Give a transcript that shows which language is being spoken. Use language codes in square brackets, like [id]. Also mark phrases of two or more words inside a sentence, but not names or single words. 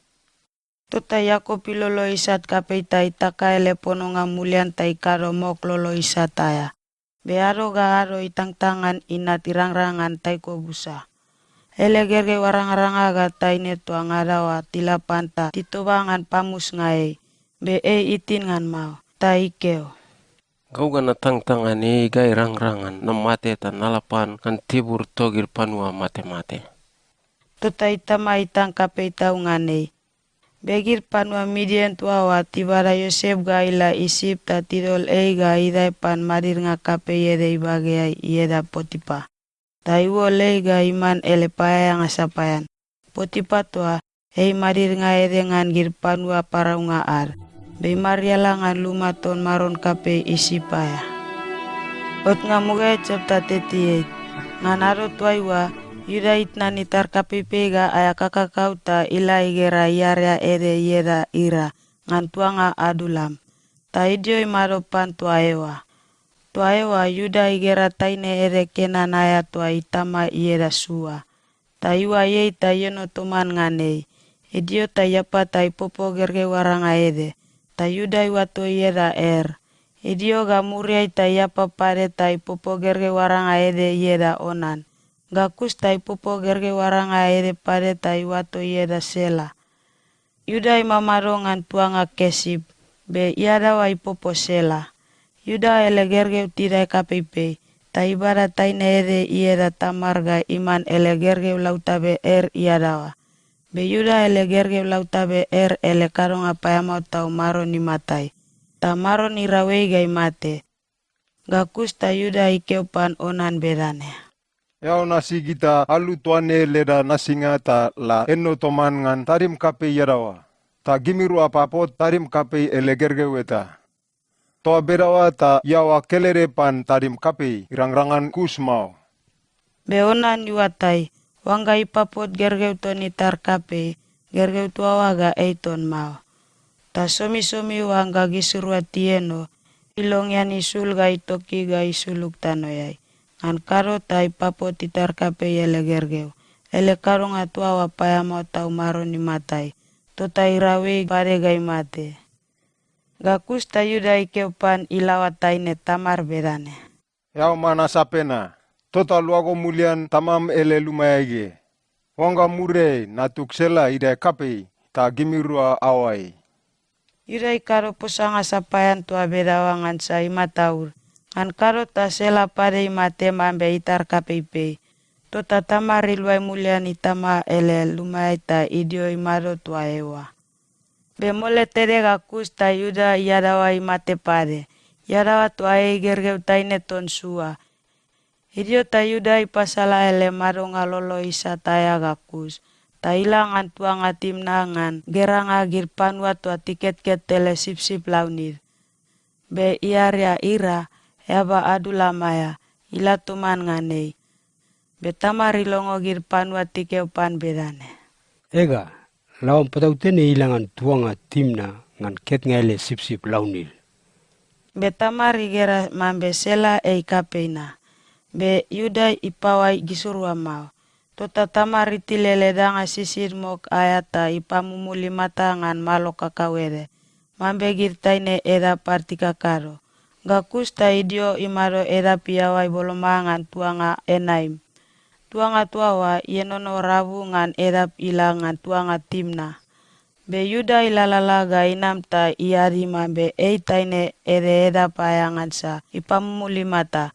[bch] Tota Yakob ilolo isat kapei ta itaka ele pononga mulian ta ikaro mok lolo isataya. Bearo ga aro itang tangan inat irangrangan taiko busa. Ele gerge warang-ranga ga taine tua ngadawa tilapanta titobangan pamus ngai. Be itin ngan mau ta ikeo. Gau gana tang-tangan ga irang-rangan na mate ta nalapan kan tibur togir panua mate-mate. Tota itama itang kapei tau nganei. Begir panua Midien tuawa tibara Yosef ga ila isip ta tidol ga idai pan marir nga kapei ede ibageai ieda Potipa. Ta iwo ga iman ele payang asapayan. Potipa tua marir nga ede ngan gir panua parau nga ar. Be mariala ngan lumaton maron kapei isipaya. Ot nga mugai chapter 38. Ngan aro tuaiwa Yuda itna nitar kapepe ga aya kakakau ta ila igera iaria ere ieda ira ngan tuanga adulam. Ta idio imaro pan tuaewa. Tuaewa Yuda igera taine ere Kenan aya tua itama ieda sua. Ta iwa ta yono toman nganei. Idio ta yapa ta ipopo gerge waranga ede. Ta Yuda iwa to ieda Idio ga muriai ta yapa pare ta ipopo gerge waranga ede ieda Onan. Gakus ta ipopo gerge waranga ede pare ta iwato ieda Sela. Yuda imamaro ngan tuanga Kesib. Be iada wa ipopo Sela. Yuda ele gerge tidai kapeipe. Ta ibara taine ede ieda Tamar ga iman ele gerge lautabe iada wa. Be Yuda ele gerge lautabe ele karonga payamau tau maron imatai. Ta maron irawei ga imate. Gakus ta Yuda ikeupan Onan bedane. Yau nasi kita alu tuane leda nasinga ta la eno toman ngan tarim kape yarawa. Ta gimiru apapot tarim kape elegerge weta. Toa berawa ta yawa kelere pan tarim kape irangrangan kusmau. Beonan yuatai, wangga ipapot gergeu toni tar kape, gergeu tuawa ga eiton mau. Ta somi wangga gisurwa tieno, ilongyan isul ga itoki ga isuluk tanoyai. An karo ta ipapot itar kape ele gergeu. Ele karong atua wapaya mau tau maron imatai. tota irawe pare gai mate. Gakus ta Yuda ikeo pan ilawa taine Tamar berane. Yao mana sapena, tota luago mulian tamam ele lumayage. Wanga mure natuk sela ida kapei ta gimirua awai. Yuda ikaro posanga sapayan tua bedawangan sa imataur. Ngan karo ta sela pare imate mambe itar kapeipe. Tota Tamar iluai mulian itama ele lumai ta idio imaro tua ewa. Bemole tere gakus ta Yuda yadawa imate pare. Yadawa tua gergeu taine tonsua. Idio ta Yuda ipasala ele maronga lolo isa taya gakus. Ta ilangan tuanga timnangan geranga girpanua tua tiket tele sip launir. Be iaria ira eba adulamaya ila tuman nganei. Be Tamar ilongo girpanua tikeupan bedane. Ega, lawan patau tene ilangan tuanga timna ngan ket ngele sip launir. Be Tamar igera mambe sela kapeina. Be Yuda ipawai gisurua mau. Tota Tamar itilele danga sisir mok ayata ipamumuli mata ngan malo kakawere. Mambe girtaine eda partika karo. Gakus ta idio imaro eda piawai bolomangan tuanga enaim. Tuanga tuawa yenono rabu ngan eda ilangan tuanga timna. Be Yuda ilalalaga inam ta iari mambe taine eda payangan sa ipamumuli mata.